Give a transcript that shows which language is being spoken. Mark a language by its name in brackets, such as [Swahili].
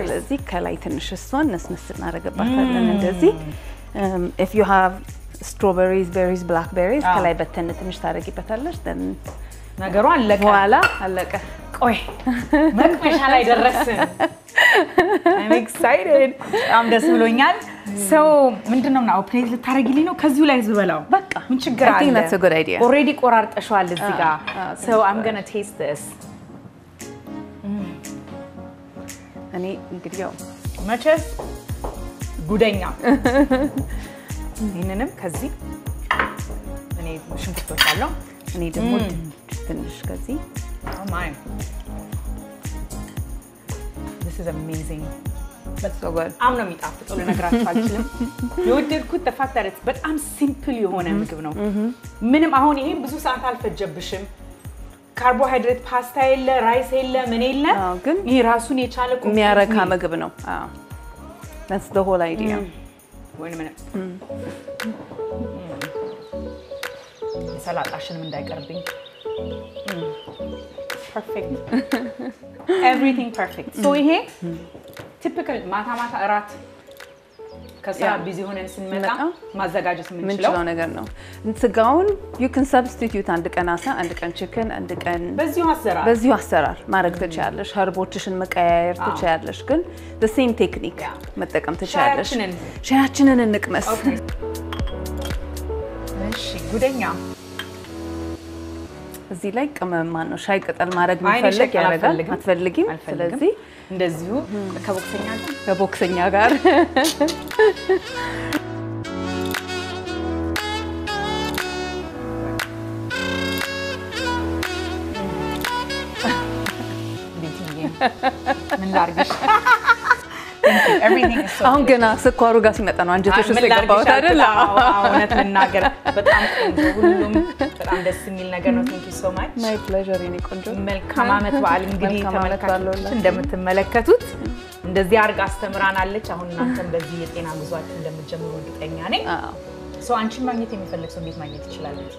[Amharic] ስለዚህ ከላይ ትንሽ እሷን ነስነስ እናደርግባታለን እንደዚህ [English] if you have strawberries berries blackberries [Amharic] ከላይ በተን ትንሽ ታደርጊበታለሽ [English] then [Amharic] ነገሩ አለቀ በኋላ አለቀ ቆይ መቅመሻ ላይ ደረስን [English] I'm excited I'm [Amharic] ደስ ብሎኛል so ምንድነው ነው ፕሌት ልታረጊልኝ ነው ከዚሁ ላይ ዝበላው በቃ ምን ችግር አለ [English] I think that's a good idea already [Amharic] ቆራርጠሻል እዚህ ጋር [English] so I'm going to taste this [Amharic] እኔ እንግዲህ ያው መቸስ ጉደኛ ይሄንንም ከዚህ እኔ ሽንኩርት አለው እኔ ደግሞ ትንሽ ከዚህ [English] oh my this is amazing that's so good I'm not [Amharic] የሚጣፍጠው ለነገራችሁ አልችልም የወደድኩት [English] the fact that it's [Amharic] በጣም simple የሆነ ምግብ ነው ምንም አሁን ይሄ ብዙ ሰዓት አልፈጀብሽም ካርቦሃይድሬት ፓስታ የለ ራይስ የለ ምን የለ ግን ይሄ ራሱን የቻለ የሚያረካ ምግብ ነው [English] that's the whole idea wait a minute [Amharic] ሰላጣሽንም እንዳይቀርብኝ [English] perfect everything perfect so [Amharic] ይሄ typical ማታ እራት ከዛ ቢዚ ሆነን ስንመጣ ማዘጋጀት የምንችለው ነገር ነው ስጋውን [English] you can substitute [Amharic] አንድ ቀን አሳ አንድ ቀን chicken አንድ ቀን በዚሁ አሰራር ማድረግ ትችያለሽ ሀርቦችሽን መቀያየር ትችያለሽ ግን [English] the same technique [Amharic] መጠቀም ትችያለሽ ሻያችንን እንቅመስ እሺ ጉደኛ እዚህ ላይ ቅመም ማነው ሻይ ቅጠል ማድረግ የሚፈልግ ያረጋል አትፈልጊም ስለዚህ እንደዚሁ ከቦክሰኛ ጋር ምን ላርግሽ [English] everything is so [Amharic] አሁን ገና ስኳሩ ጋር ሲመጣ ነው አንጀትሽ ውስጥ የገባው አይደል እውነት ልናገር በጣም ሁሉም በጣም ደስ የሚል ነገር ነው [English] thank you so much my pleasure [Amharic] የኔ ቆንጆ መልካም አመት በዓል እንግዲህ ተመልካቾች እንደምትመለከቱት እንደዚህ አርጋ አስተምራናለች አሁን እናንተም በዚህ የጤና ጉዟችሁ እንደምትጀምሩ እርግጠኛ ነኝ so አንቺን ማግኘት የሚፈልግ ሰው እንዴት ማግኘት ይችላል